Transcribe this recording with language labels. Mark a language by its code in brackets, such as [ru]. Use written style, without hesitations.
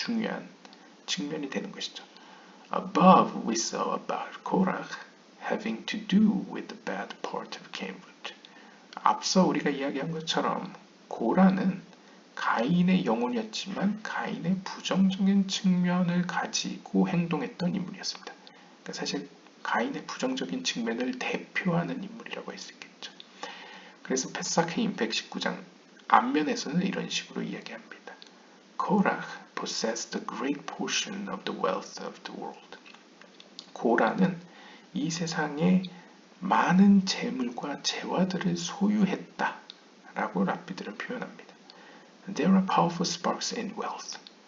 [ko] 중요한 측면이 되는 것이죠. [en] Above we saw about Korach having to do with the bad part of Cain root. [ko] 앞서 우리가 이야기한 것처럼 고라는 가인의 영혼이었지만 가인의 부정적인 측면을 가지고 행동했던 인물이었습니다. 그러니까 사실 가인의 부정적인 측면을 대표하는 인물이라고 할 수 있겠죠. 그래서 페사크임 119장 앞면에서는 이런 식으로 이야기합니다. [en] Korach possessed a great portion of the wealth of the world. [ko] 고라는 이 세상의 많은 재물과 재화들을 소유했다 라고 랍비들은 표현합니다. [en] There are powerful sparks in wealth.